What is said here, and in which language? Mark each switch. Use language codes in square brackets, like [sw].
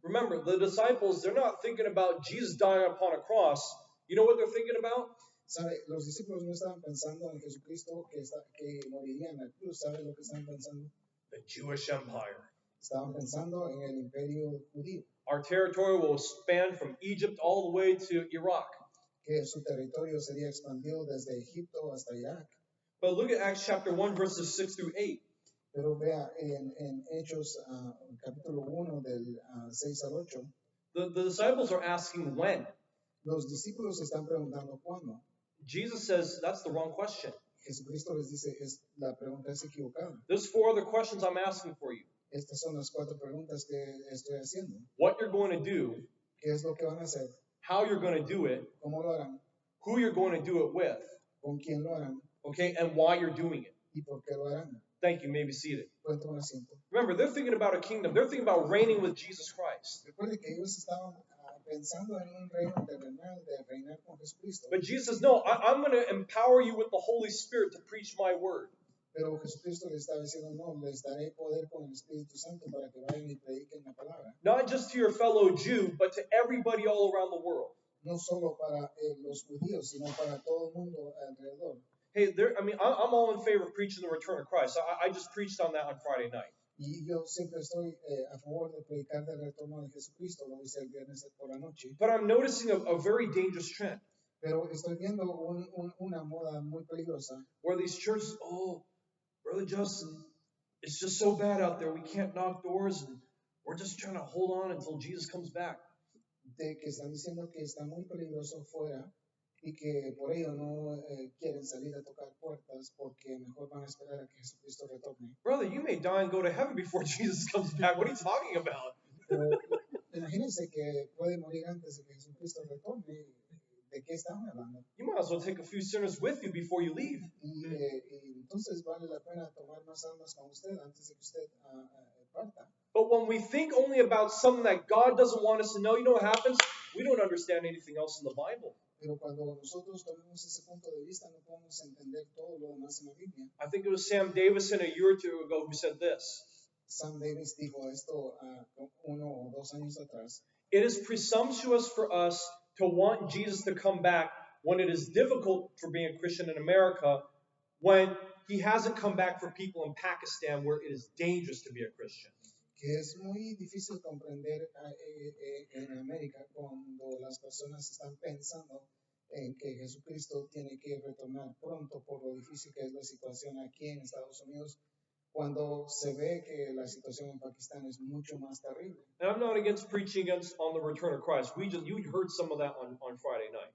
[en] Remember, the disciples, they're not thinking about Jesus dying upon a cross. You know what they're thinking about? [es] ¿Sabe? Los discípulos no estaban pensando en Jesucristo que moriría en la cruz. ¿Sabe lo que estaban pensando? [en] The Jewish Empire. [es] Estaban pensando en el imperio judío. [en] Our territory will span from Egypt all the way to Iraq. [es] Que su territorio sería expandido desde Egipto hasta Irak. [en] But look at Acts chapter 1, verses 6 through 8. [es] Pero vea en Hechos capítulo 1 del 6 al 8. [en] The disciples are asking when. [es] Los discípulos están preguntando cuándo. [en] Jesus says that's the wrong question. [es] Jesucristo les dice, la pregunta es equivocada. [en] There's 4 other questions I'm asking for you. [es] Estas son las 4 preguntas que estoy haciendo. [en] What you're going to do. [es] ¿Qué es lo que van a hacer? [en] How you're going to do it. [es] ¿Cómo lo harán? [en] Who you're going to do it with. [es] ¿Con quién lo harán? [en] Okay, and why you're doing it. [es] ¿Y por qué lo harán? [en] Thank you. Maybe seated. [es] Pueden tomar asiento. [en] Remember, they're thinking about a kingdom. They're thinking about reigning with Jesus Christ. [es] Recuerde que ellos estaban pensando en un reino terrenal de reinar con Jesucristo. [en] But Jesus says, no, I'm going to empower you with the Holy Spirit to preach my word. [es] Pero Jesucristo le estaba diciendo, no, les daré poder con el Espíritu Santo para que vayan y prediquen la palabra. [en] Not just to your fellow Jew, but to everybody all around the world. [es] No solo para los judíos, sino para todo el mundo alrededor. [en] Hey, I'm all in favor of preaching the return of Christ. I just preached on that on Friday night. [es] Y yo siempre estoy a favor de predicar del retorno de Jesucristo, lo hice el viernes por la noche. [en] But I'm noticing a very dangerous trend. [es] Pero estoy viendo una moda muy peligrosa. [en] Where these churches, oh, Brother Justin, it's just so bad out there. We can't knock doors, and we're just trying to hold on until Jesus comes back. [es] De que están diciendo que está muy peligroso fuera y que por ello no quieren salir a tocar puertas porque mejor van a esperar a que Jesucristo retorne. [en] Brother, you may die and go to heaven before Jesus comes back. What are you talking about? [es] Pero imagínense que puede morir antes de que Jesucristo retorne. ¿De qué están hablando? [en] You might as well take a few sinners with you before you leave. [es] Y entonces vale la pena tomar más almas con usted antes de que usted parta. [en] But when we think only about something that God doesn't want us to know, you know what happens? We don't understand anything else in the Bible. [es] Pero cuando nosotros tomamos ese punto de vista, no podemos entender todo lo demás en la Biblia. [en] I think it was Sam Davison a year or two ago who said this. [es] Sam Davis dijo esto 1 o 2 años atrás. [en] It is presumptuous for us to want Jesus to come back when it is difficult for being a Christian in America, when he hasn't come back for people in Pakistan where it is dangerous to be a Christian. [es] Que es muy difícil comprender en América cuando las personas están pensando en que Jesucristo tiene que retornar pronto por lo difícil que es la situación aquí en Estados Unidos, cuando se ve que la situación en Pakistán es mucho más terrible. [en] And I'm not against preaching on the return of Christ. You heard some of that on Friday night.